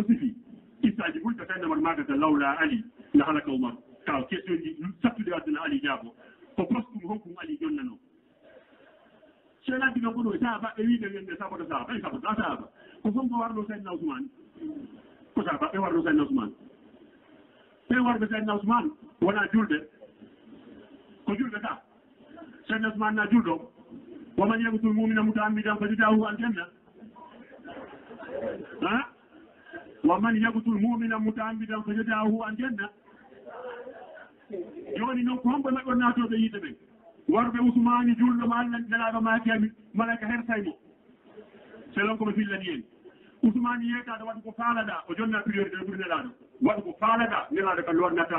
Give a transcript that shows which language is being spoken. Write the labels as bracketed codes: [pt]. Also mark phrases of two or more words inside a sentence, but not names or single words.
[ff] sifi issaji ɓuri to tawnamat magata [ar] لولا علي لهلك عمر [ff] kaw question ji sattude waddana Ali jaabo ko postum honkum Ali jonnano ceeladino ko ɗo sahaba ɓe wiide wende saboto sahaba ɓe saboto sahaba ko fof ko warno Seydina Ousmane ko sahaba ɓe warno Seydina Ousmane ɓe warɓe Seydina Ousmane wona julde ko julde ka Seydina Ousmane na julɗo [ar] ومن يقتل مؤمنا متعمدا فجزاؤه الجنة [ff] ha [ar] ومن يقتل مؤمنا متعمدا فجزاؤه الجنة [ff] joni noon ko homɓe maɓɓe naatoɓe yiide ɓe warɓe Ousmane julɗo ma Allah nelaɗo maakiyami malaika hersaymo selon koɓe fillani en Ousmane yeetaɗo waɗi ko faalaɗa o jonna priorité ɓuri nelaɗo waɗi ko faalaɗa nelaɗo ka lornata